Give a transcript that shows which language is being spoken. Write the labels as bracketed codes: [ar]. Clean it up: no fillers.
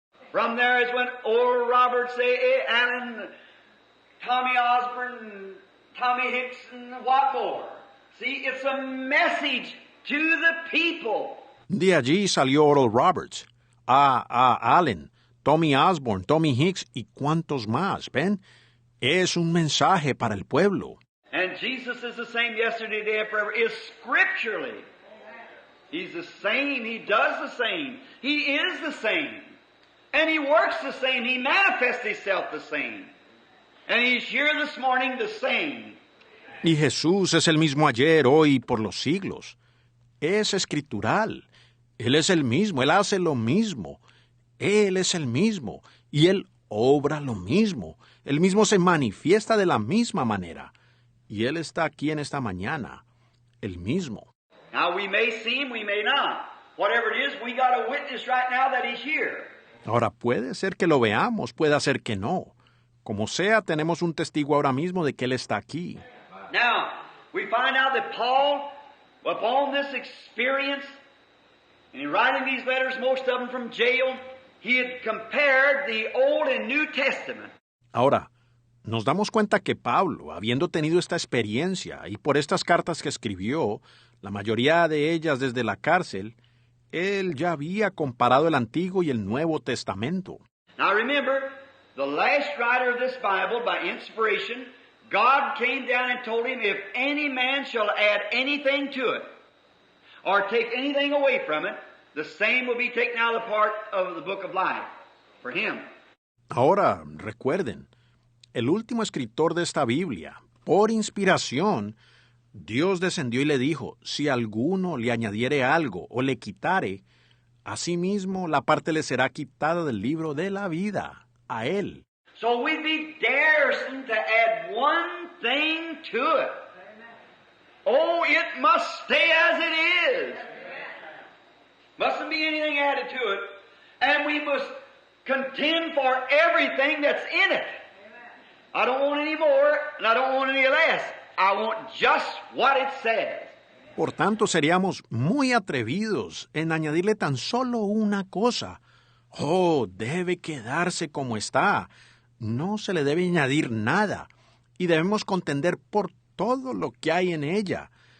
[en] From there is when Oral Roberts, A. Allen, Tommy Osborne, Tommy Hicks, and what more. See, it's a message to the people. [es] De allí salió Oral Roberts, A. Allen, Tommy Osborne, Tommy Hicks y cuantos más, ¿ven? Es un mensaje para el pueblo. [en] And Jesus is the same yesterday, today, and forever, is scripturally. He's the same. He does the same. He is the same. And He works the same. He manifests Himself the same. And He's here this morning the same. [es] Y Jesús es el mismo ayer, hoy y por los siglos. Es escritural. Él es el mismo, Él hace lo mismo. Él es el mismo y Él obra lo mismo. Él mismo se manifiesta de la misma manera. Y Él está aquí en esta mañana, el mismo. [en] Now we may see Him, we may not. Whatever it is, we got a witness right now that He's here. [es] Ahora puede ser que lo veamos, puede ser que no. Como sea, tenemos un testigo ahora mismo de que Él está aquí. [en] Now, we find out that Paul, upon this experience, and in writing these letters, most of them from jail, he had compared the Old and New Testament. [es] Ahora, nos damos cuenta que Pablo, habiendo tenido esta experiencia y por estas cartas que escribió, la mayoría de ellas desde la cárcel, él ya había comparado el Antiguo y el Nuevo Testamento. [en] Now remember, the last writer of this Bible, by inspiration, God came down and told him, if any man shall add anything to it, or take anything away from it, the same will be taken out of the part of the book of life for him. [es] Ahora, recuerden, el último escritor de esta Biblia, por inspiración, Dios descendió y le dijo, si alguno le añadiere algo o le quitare, asimismo la parte le será quitada del libro de la vida, a él. [en] So we'd be daresome to add one thing to it. Oh, it must stay as it is. Mustn't be anything added to it. And we must contend for everything that's in it. I don't want any more, and I don't want any less. I want just what it says. [es] Por tanto, seríamos muy atrevidos en añadirle tan solo una cosa. Oh, debe quedarse como está. No se le debe añadir nada. Y debemos contender por todo lo que hay en ella.